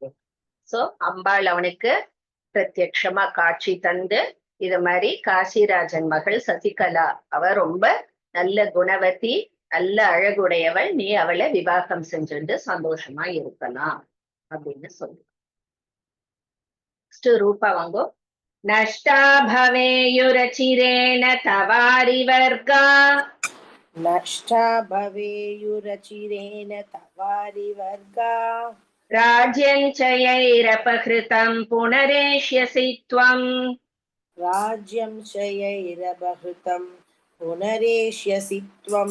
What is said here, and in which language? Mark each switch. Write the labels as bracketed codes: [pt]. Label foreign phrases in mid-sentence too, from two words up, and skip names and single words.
[ta] சோ அம்பாள் அவனுக்கு பிரத்யக்ஷமா காட்சி தந்து இது மாதிரி காசிராஜன் மகள் சசிகலா அவ ரொம்ப நல்ல குணவதி, நல்ல அழகுடையவள், நீ அவளை விவாகம் செஞ்சுட்டு சந்தோஷமா இருக்கலாம் அப்படின்னு சொல்லு. ரூபா வாங்கோ. [sa] नष्टा भवेयुरचिरेण तवारि वर्गा नष्टा भवेयुरचिरेण तवारिवर्गा राज्यञ्चयैरपहृतं पुनरेष्यसि त्वम् राज्यं शयैरपहृतं पुनरेष्यसि त्वम्